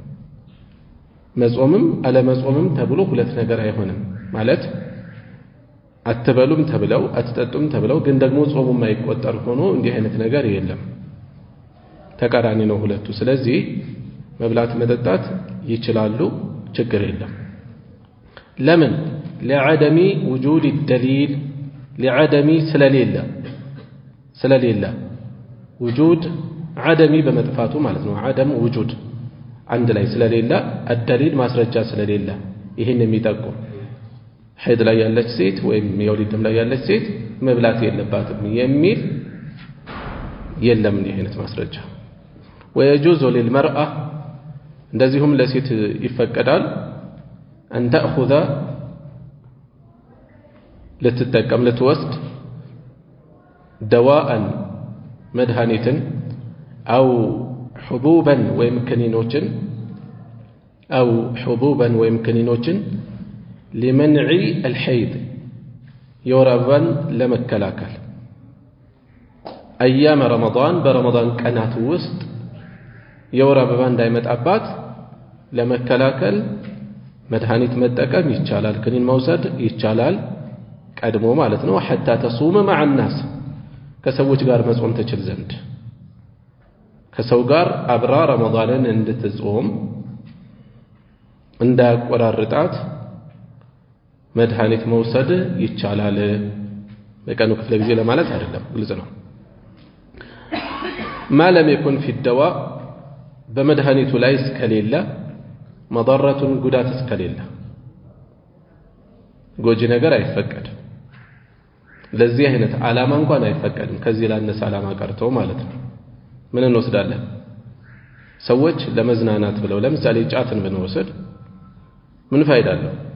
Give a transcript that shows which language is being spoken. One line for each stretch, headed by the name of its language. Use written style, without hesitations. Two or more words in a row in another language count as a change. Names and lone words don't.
Amharic: መጾምም አለመጾምም ተብሎ ሁለት ነገር አይሆንም። ማለት አትበሉም ተብለው አትጠጡም ተብለው ግን ደግሞ ጾሙም አይቆጠር ሆኖ እንዲህ አይነት ነገር የለም። ተቃራኒ ነው ሁለቱ። ስለዚህ መብላት መጠጣት ይችላሉ፣ ችግር የለም። ለምን?
Arabic: لعدم وجود الدليل لعدم ስለሌለ وجود عدمي
Amharic: በመጥፋቱ ማለት ነው።
Arabic: عدم
Amharic: وجود አንድ ላይ ስለሌለ الدليل ማስረጃ ስለሌለ ይሄን የሚጠቁም ሐይድ ላይ ያለች ሴት ወይም የወሊድ ደም ላይ ያለች ሴት መብላት የለባትም የሚል የለም እንዲህ አይነት ማስረጃ።
Arabic: ويجوز للمرأة
Amharic: እንደዚሁም ለሴት ይፈቀዳል
Arabic: أن تأخذ
Amharic: ልትጠቀም ልትወስድ دواء መድኃኒትን
Arabic: أو حبوبا
Amharic: ወይም ክኒኖችን
Arabic: أو حبوبا
Amharic: ወይም ክኒኖችን
Arabic: لمنع الحيض
Amharic: የወር አበባን ለመከላከል
Arabic: أيام رمضان برمضان
Amharic: ቀናት ውስጥ የወር አበባ እንዳይመጣባት ለመከላከል መድኃኒት መጠቀም ይቻላል። ክኒን መውሰድ ይቻላል ቀድሞ ማለት ነው።
Arabic: حتى تصوم مع الناس
Amharic: ከሰዎች ጋር መጾም ትችል ዘንድ ከሰው ጋር አብራ ረመዳንን እንድትጾም እንዳያቆራርጣት መድኃኒት መውሰድ ይቻላል። በቀኑ ክፍለ ጊዜ ለማለት አይደለም፣ ግልጽ ነው።
Arabic: ما لم يكن في الدواء
Amharic: በመድኃኒቱ ላይ እስከሌለ መضረቱን ጉዳት እስከሌለ ጎጂ ነገር አይፈቀድም። ለዚህ አይነት ዓላማ እንኳን አይፈቀድም። ከዚህ ላነሰ ዓላማ ቀርቶ ማለት ነው። ምን እንወስዳለን? ሰዎች ለመዝናናት ብለው ለምሳሌ ጫትን ብንወስድ ምን ፋይዳ አለው?